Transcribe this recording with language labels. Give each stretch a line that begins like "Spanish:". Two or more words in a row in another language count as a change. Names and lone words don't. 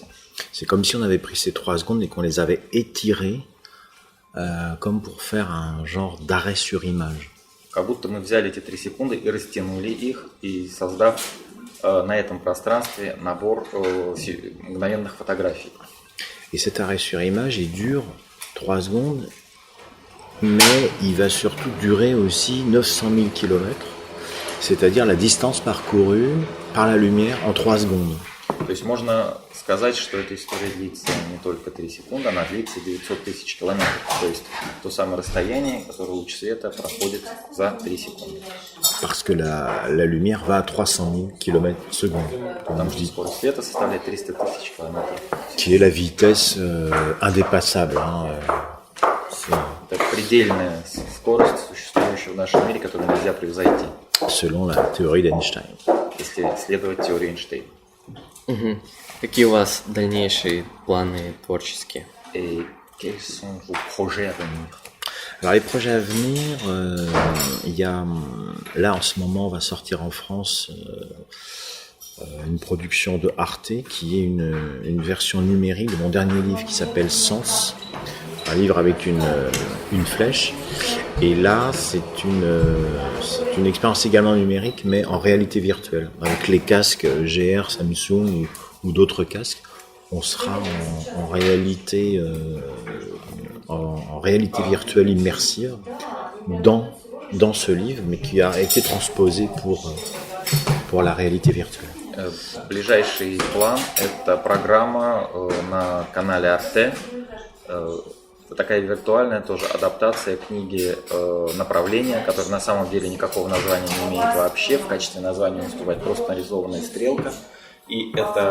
French: C'est comme si on avait pris ces 3 secondes et qu'on les avait étirées, comme pour faire un genre d'arrêt sur image.
Russian: Как будто мы взяли эти 3 секунды и растянули их, и создав на этом пространстве набор мгновенных фотографий.
French: Et cet arrêt sur image, il dure 3 secondes, mais il va surtout durer aussi 900 000 km, c'est-à-dire la distance parcourue par la lumière en 3 secondes.
Russian: То есть можно сказать, что эта история длится не только 3 секунды, она длится 900 тысяч километров. То есть то самое расстояние, которое луч света проходит за 3 секунды.
French: Parce que la lumière va à 300 000 km secondes.
Russian: Потому что скорость света составляет 300 тысяч километров.
French: Qui est la vitesse indépassable.
Russian: Это предельная скорость, существующая в нашем мире, которую нельзя превзойти.
French: Selon la théorie d'Einstein.
Russian: Если следовать теории Эйнштейна. Угу. Какие у вас дальнейшие планы творческие?
French: Et quels sont vos projets à venir? Alors les projets à venir, il y a là en ce moment on va sortir en France une production de Arte qui est une version numérique de mon dernier livre qui s'appelle Sens, un livre avec une flèche. Et là c'est une expérience également numérique mais en réalité virtuelle avec les casques GR, Samsung ou d'autres casques. On sera en réalité en réalité virtuelle immersive dans ce livre, mais qui a été transposé pour la réalité virtuelle.
Russian: Ближайший план – это программа на канале Arte. Такая виртуальная тоже адаптация книги «Направление», которая на самом деле никакого названия не имеет вообще. В качестве названия выступает просто нарисованная стрелка.